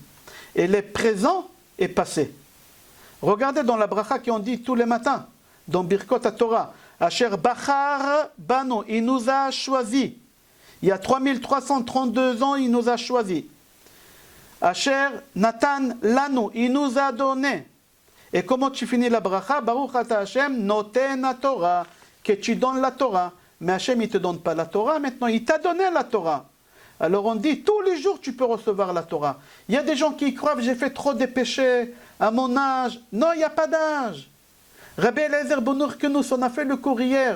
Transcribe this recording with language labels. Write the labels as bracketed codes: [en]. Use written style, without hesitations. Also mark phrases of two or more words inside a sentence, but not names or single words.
[fr] Elle est présent et passé. Regardez dans la bracha qu'on dit tous les matins, dans Birkot HaTorah, [he] אשר בחר בנו, [fr] il nous a choisi. Il y a 3332 ans, il nous a choisi. [he] אשר נתן לנו, [fr] il nous a donné. Et comment tu finis la bracha? [he] ברוך אתה השם נותן התורה, [fr] que tu donnes la Torah. Mais Hashem, il ne te donne pas la Torah, maintenant il t'a donné la Torah. Alors on dit, tous les jours tu peux recevoir la Torah. Il y a des gens qui croient, j'ai fait trop de péchés à mon âge. Non, il n'y a pas d'âge. Rabbi Eliezer Bonour-Kenous, on a fait le cours hier.